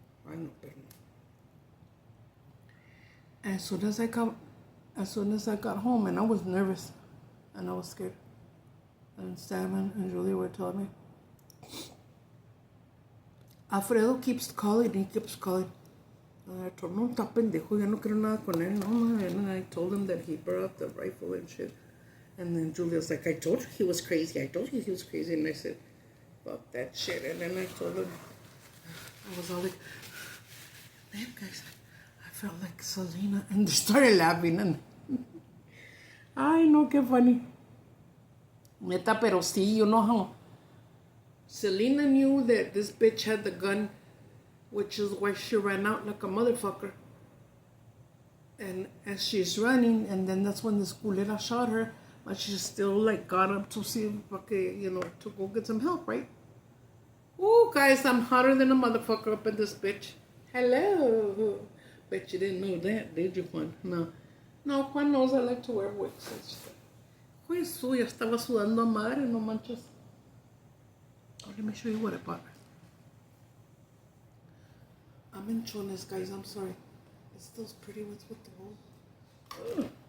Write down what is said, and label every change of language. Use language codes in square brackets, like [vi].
[en] I know, but as soon as I got home, and I was nervous, and I was scared. And Simon and Julie were telling me, Alfredo keeps calling, he keeps calling. And I told him, [es] no, está pendejo, ya no quiero nada con él, no, man. [en] And I told him that he brought out the rifle and shit. And then Julia's like, I told you he was crazy. And I said, fuck that shit. And then I told him, I was all like, damn, guys, I felt like Selena. And they started laughing. And I know, qué funny. [es] Neta, pero sí, [en] you know how Selena knew that this bitch had the gun, which is why she ran out like a motherfucker. And as she's running, and then that's when the culera shot her, but she still like got up to see, okay, you know, to go get some help, right? Ooh, guys, I'm hotter than a motherfucker up in this bitch. Hello. Bet you didn't know that, did you, Juan? No, Juan knows I like to wear wigs. [es] Pues, ya estaba sudando a madre, no manches. [en] Oh, let me show you what I bought. I'm in chones, guys, I'm sorry. It's those pretty ones with the hole. Ugh.